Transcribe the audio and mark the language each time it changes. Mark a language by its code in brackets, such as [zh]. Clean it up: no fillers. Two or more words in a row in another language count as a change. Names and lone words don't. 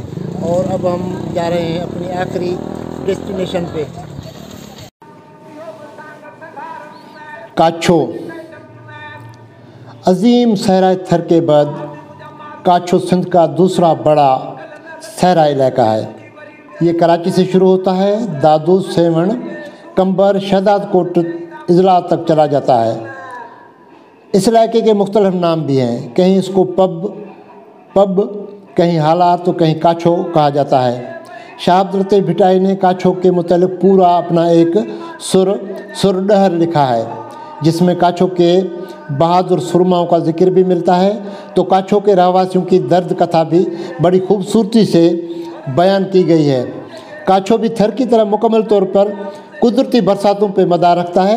[ur] اور اب ہم جا رہے ہیں اپنی آخری ڈیسٹینیشن پہ. کاچھو عظیم صحرا تھر کے بعد کاچھو سندھ کا دوسرا بڑا صحرا علاقہ ہے. یہ کراچی سے شروع ہوتا ہے, دادو، سیوھن، قمبر، شہزادکوٹ اضلاع تک چلا جاتا ہے. اس علاقے کے مختلف نام بھی ہیں، کہیں اس کو پب کہیں حالات تو کہیں کاچھو کہا جاتا ہے. شاہ عبداللطیف بھٹائی نے کاچھو کے متعلق پورا اپنا ایک سُرڈہر لکھا ہے، جس میں کاچھو کے بہادر سورماؤں کا ذکر بھی ملتا ہے. تو کاچھو کے رہواسیوں کی درد کتھا بھی بڑی خوبصورتی سے بیان کی گئی ہے. کاچھو بھی تھر کی طرح مکمل طور پر قدرتی برساتوں پر مدار رکھتا ہے.